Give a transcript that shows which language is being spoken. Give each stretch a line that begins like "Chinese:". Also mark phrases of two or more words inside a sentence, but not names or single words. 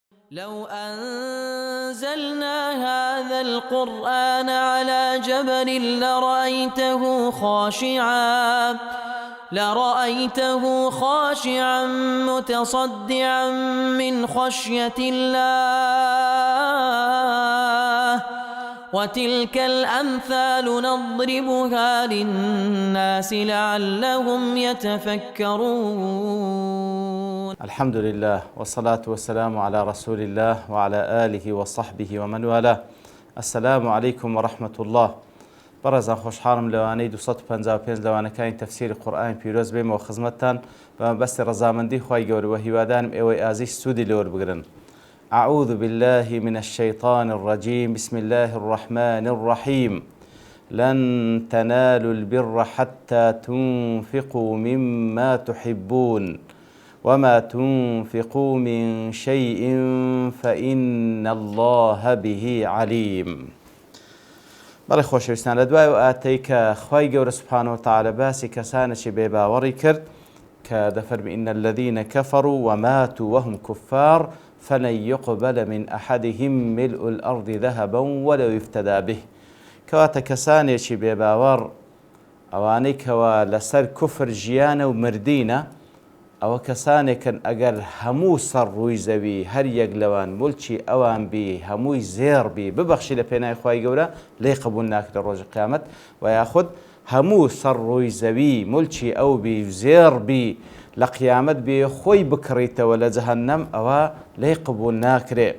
Arabic: لو أنزلنا هذا القرآن على جبل لرأيته خاشعا متصدعا من خشية الله وتلك الأمثال نضربها للناس لعلهم يتفكرون. الحمد لله والصلاة والسلام على رسول الله وعلى آله وصحبه ومن والاه. السلام عليكم ورحمة الله.
Central Kurdish: بەڕێزان خۆشحاڵم لەوانەی 255 لەوانەکانی تەفسیری قورئانی پیرۆز بێمەوە خزمەتتان بە مەبەستی ڕەزامەندی خوای گەورە و هیوادارم ئێوەی ئازیز سوودی لێوە بگرن.
Arabic: أعوذ بالله من الشيطان الرجيم. بسم الله الرحمن الرحيم. لن تنالوا البر حتى تنفقوا مما تحبون وما تنفقوا من شيء فإن الله به عليم.
Central Kurdish: بەڵێ خۆشەویستان، لە دوای ئاتەی کە خوای گەورە
Arabic: سوبحانەهو وتەعالە
Central Kurdish: باسی کەسانێکی بێباوەڕی کرد کە دەفەرمی
Arabic: إن الذين كفروا وماتوا وهم كفار فلن يقبل من أحدهم ملء الأرض ذهبا ولو يفتدى به.
Central Kurdish: کەواتە کەسانێکی بێباوەڕ ئەوانەی کەوا لەسەر کوفر ژیانە و مردینە، ئەوە کەسانێکن ئەگەر هەموو سەر ڕووی زەوی هەر یەک لەوان مولکی ئەوان بی هەمووی زێڕ بی ببەخشی لە پێناوی خوای گەورە لێی قبول ناکرێت لە ڕۆژی قیامەت، و یاخود هەموو سەر ڕووی زەوی مولکی ئەو بی زێڕ بی لە قیامەت بێ خۆی بکڕیتەوە لە جەهەنەم، ئەوە لێی قبول ناکرێت.